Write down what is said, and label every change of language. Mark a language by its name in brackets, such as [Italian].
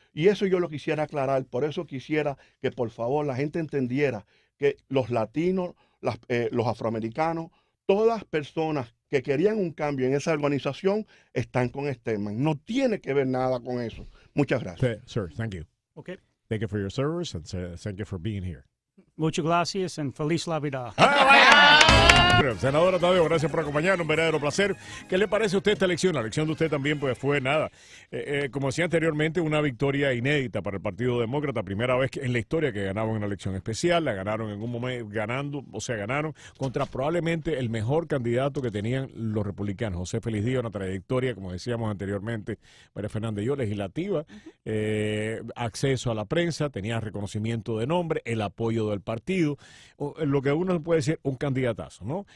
[Spanish] Y eso yo lo quisiera aclarar. Por eso quisiera que por favor la gente entendiera que los latinos, los afroamericanos, todas personas que querían un cambio en esa organización están con Stedman. No tiene que ver nada con eso. Muchas gracias. [English] Sir, thank you. Okay. Thank you for your service and thank you for being here. [Spanish] Muchas gracias and feliz Navidad. Senadora Taddeo, gracias por acompañarnos, un verdadero placer. ¿Qué le parece a usted esta elección? La elección de usted también pues fue nada. Como decía anteriormente, una victoria inédita para el Partido Demócrata, primera vez en la historia que ganaban una elección especial, la ganaron en un momento, ganaron contra probablemente el mejor candidato que tenían los republicanos, José Félix Díaz, una trayectoria, como decíamos anteriormente, María Fernández y yo, legislativa, acceso a la prensa, tenía reconocimiento de nombre, el apoyo del partido, lo que uno puede decir un candidatazo, ¿no?